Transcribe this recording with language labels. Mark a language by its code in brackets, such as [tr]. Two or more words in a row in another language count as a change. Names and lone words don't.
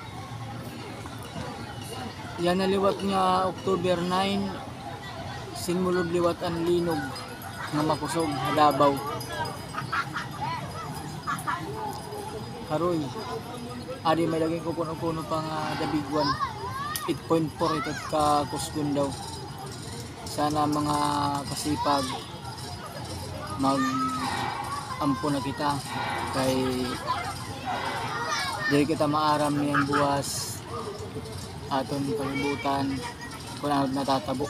[war] Yan naliwat nga October 9 sinmulod liwat ang linog nga makusog Davao. Karoy adi may laging kukuno-kuno pa nga [en] the big one [war] 8.4 ito ka kusgon daw. Sana mga kasipag mag ampo na kita kay dili kita maaram niyang buwas aton kalibutan kung ano natatabo.